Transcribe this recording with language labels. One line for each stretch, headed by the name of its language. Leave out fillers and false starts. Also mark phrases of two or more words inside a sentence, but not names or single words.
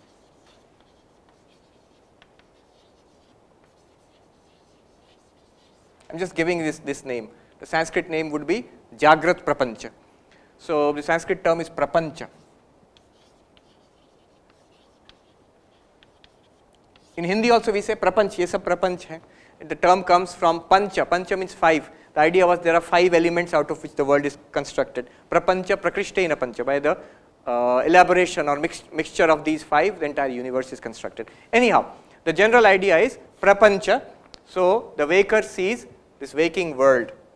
English: I am just giving this name. The Sanskrit name would be
Sanskrit: Jagrat Prapancha.
English: So the Sanskrit term is Prapancha. In Hindi also we say Prapanch,
Hindi: ye sab Prapanch hai.
English: The term comes from Pancha. Pancha means 5. The idea was there are 5 elements out of which the world is constructed.
Sanskrit: Prapancha Prakrishtena Pancha.
English: By the elaboration or mixture of these 5, the entire universe is constructed. Anyhow, the general idea is Prapancha. So the waker sees this waking world.